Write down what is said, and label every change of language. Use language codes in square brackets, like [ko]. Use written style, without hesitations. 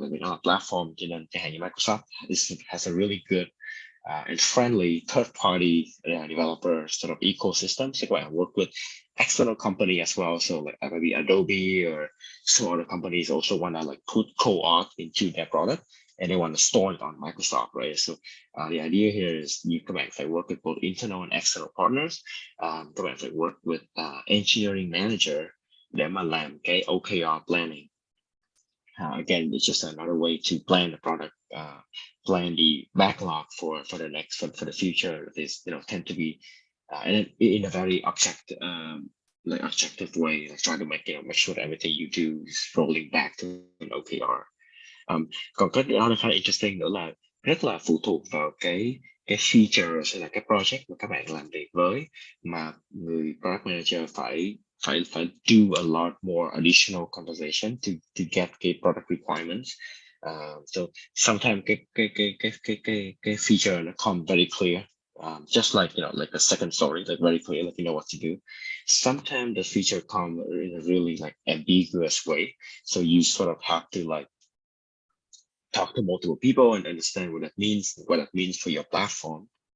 [vi] Tại vì nó là [en] platform, [vi] cho nên chẳng hạn như [en] Microsoft has a really good and friendly third-party developer sort of ecosystem. So I work with external company as well. So like maybe Adobe or some other companies also want to like put co-auth into their product, and they want to store it on Microsoft, right? So the idea here is you come back, I work with both internal and external partners. [vi] Các bạn phải [en] work with engineering manager [vi] để mà làm cái OKR planning. [en] Again, it's just another way to plan the product, plan the backlog for the next for the future. This tend to be in a very objective way, like trying to make sure that everything you do is rolling back to an OKR. [vi] Còn cái đó là khá là interesting nữa là rất là phụ thuộc vào cái feature hay là cái project mà các bạn làm việc với, mà người product manager phải [en] do a lot more additional conversation to get [vi] cái product requirements. [en] So sometimes cái feature nó come very clear, just like like a second story, like very clear, like you know what to do. Sometimes the feature come in a really like ambiguous way, so you sort of have to like talk to multiple people and understand what that means for your platform.